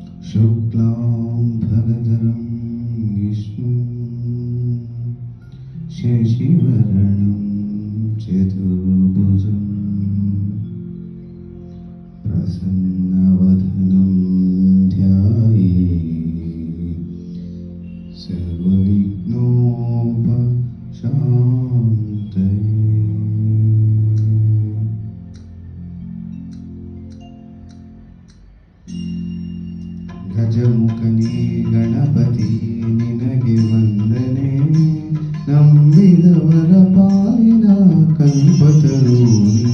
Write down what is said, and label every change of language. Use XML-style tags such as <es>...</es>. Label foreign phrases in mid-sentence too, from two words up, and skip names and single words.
<sa>शुक्लां भरधरं विष्णुं शशिवर्णं चतुर्भुजं प्रसन्नवदनं ध्यायेत् सर्वविघ्नोपशान्तये।</sa> <kn>ಗಜಮುಖನೇ ಗಣಪತಿ ನಿನಗೆ ವಂದನೆ, ನಂಬಿದವರ ಪಾಲಿನ ಕಲ್ಪತರು ನೀ.</kn>